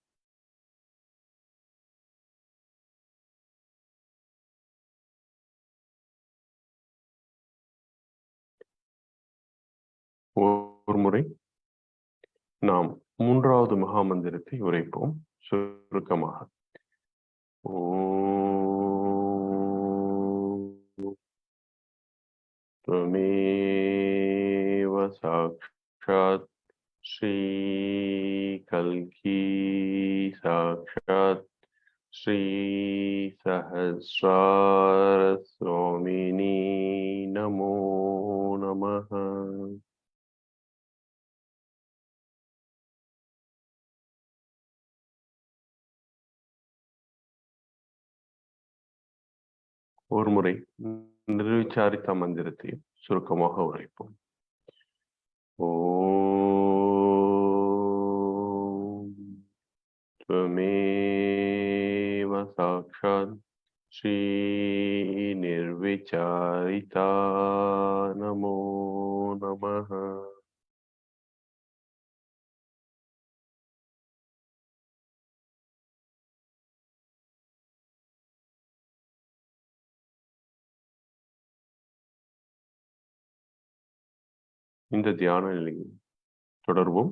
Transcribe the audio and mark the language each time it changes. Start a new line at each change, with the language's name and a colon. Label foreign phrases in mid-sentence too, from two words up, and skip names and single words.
Tamil: ஒரு முறை நாம் மூன்றாவது மகா மந்திரத்தை உரைப்போம் சுருக்கமாக.
Sanskrit: त्वमेव साक्षात् श्री कल्की साक्षात् श्री सहस्रार स्वामिनी नमो नमः.
Tamil: ஒரு முறை நிர்விசாரித்த மந்திரத்தை சுருக்கமாக உரைப்போம்.
Sanskrit: ஓம் त्वमेव साक्षात् श्री निर्विचारिता नमो नमः.
Tamil: இந்த தியான நிலையில் தொடர்வோம்.